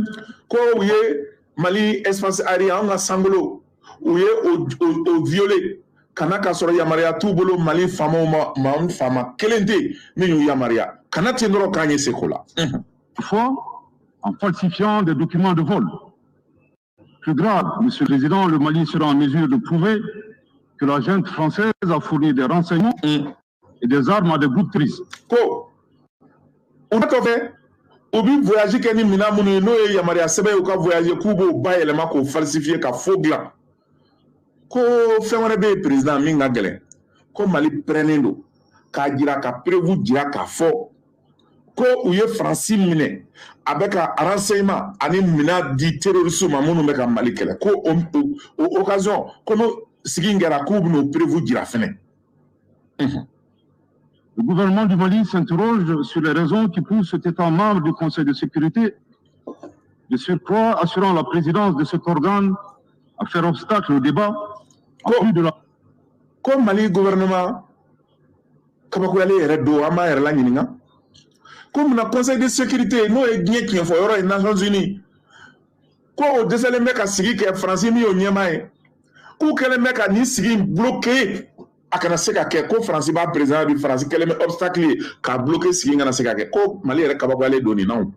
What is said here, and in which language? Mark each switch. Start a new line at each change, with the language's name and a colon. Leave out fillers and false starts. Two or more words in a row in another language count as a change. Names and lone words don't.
Bambara: Ko u ye Mali
French: espace aérien
Bambara: anw ka sangolo u ye o violé kana ka sɔrɔ yamaruya t'u bolo Mali faamaw ma anw faama kelen tɛ min y'u yamaruya kana ten dɔrɔn k'an ye se ko la.
French: Fois en falsifiant des documents de vol. Plus grave, Monsieur le Président, le Mali sera en mesure de prouver que la junte française a fourni des renseignements et des armes à des bouts de triste.
Bambara: Ko u bɛ kɔfɛ u bɛ voyage kɛ ni minɛn minnu ye n'o ye yamaruya sɛbɛn ye u ka voyage k'u b'o bayɛlɛma k'o falsifier ka faux dilan. Ko fɛn wɛrɛ bɛ yen président min ka gɛlɛn ko Mali pɛrɛnnen don k'a jira ka preuve jira k'a fɔ ko u ye Faransi minɛ a bɛ ka renseignement ani minɛn di terroriste ma minnu bɛ ka Mali kɛlɛ ko o occasion ko n'o sigi in kɛra k'u bɛn'o preuve jira fɛnɛ.
French: Le gouvernement du Mali s'interroge sur les raisons qui poussent cet État membre du Conseil de sécurité, de surcroît assurant la présidence de cet organe, à faire obstacle au débat.
Bambara: Ko Mali gouvernement kabakoyale yɛrɛ don an b'a yɛrɛ la ɲininka ko munna Conseil de sécurité n'o ye diɲɛ tiɲɛ fɔ yɔrɔ ye Nations Unies ko o dɛsɛlen bɛ ka sigi kɛ Faransi min y'o ɲɛmaa ye k'u kɛlen bɛ ka nin sigi bloqué a kana se ka kɛ ko Faransi b'a président bi Faransi kɛlen bɛ obstacle ye k'a bloqué sigi kana se ka kɛ ko Mali yɛrɛ kabakoyale don nin na o.